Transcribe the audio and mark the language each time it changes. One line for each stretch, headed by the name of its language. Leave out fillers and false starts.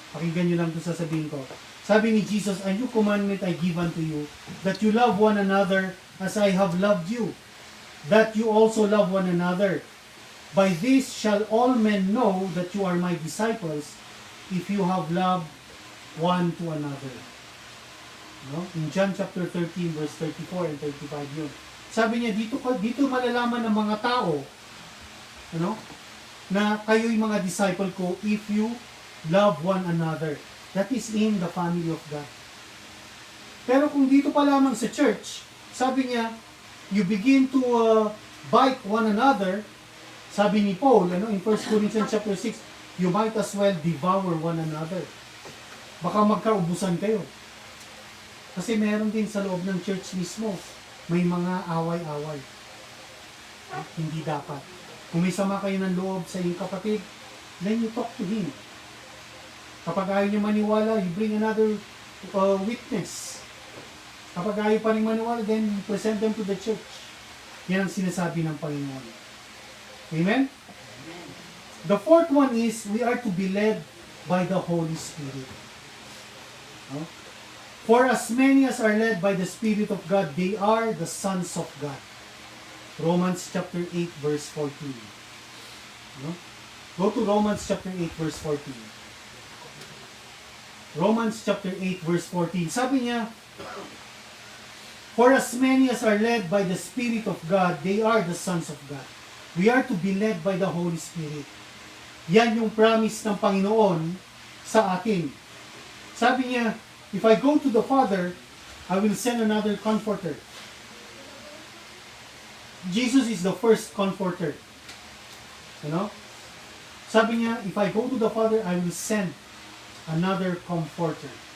Filipino: Pakinggan nyo lang ito sasabihin ko. Sabi ni Jesus,
English: "A new commandment I give unto you, that you love one another as I have loved you, that you also love one another. By this shall all men know that you are my disciples, if you have loved one to another." In John chapter 13, verse 34 and 35 yun.
Filipino: Sabi niya, dito malalaman ng mga tao, na kayo'y mga disciple ko
English: if you love one another. That is in the family of God.
Filipino: Pero kung dito pa lamang sa church, sabi niya,
English: you begin to bite one another.
Filipino: Sabi ni Paul,
English: in 1 Corinthians chapter 6, you might as well devour one another.
Filipino: Baka magkaubusan kayo. Kasi meron din sa loob ng church mismo, may mga away-away. Hindi dapat. Kung may sama kayo ng loob sa iyong kapatid,
English: then you talk to him.
Filipino: Kapag ayaw niya maniwala,
English: you bring another witness.
Filipino: Kapag ayaw pa rin maniwala,
English: then you present them to the church.
Filipino: Yan ang sinasabi ng Panginoon.
English: Amen? The fourth one is, we are to be led by the Holy Spirit. For as many as are led by the Spirit of God, they are the sons of God. Romans chapter 8, verse 14. Go to Romans chapter 8, verse 14. Romans chapter 8 verse 14.
Filipino: Sabi niya,
English: for as many as are led by the Spirit of God, they are the sons of God. We are to be led by the Holy Spirit.
Filipino: Yan yung promise ng Panginoon sa atin. Sabi niya,
English: if I go to the Father, I will send another comforter. Jesus is the first comforter. You know?
Filipino: Sabi niya,
English: if I go to the Father, I will send another comforter.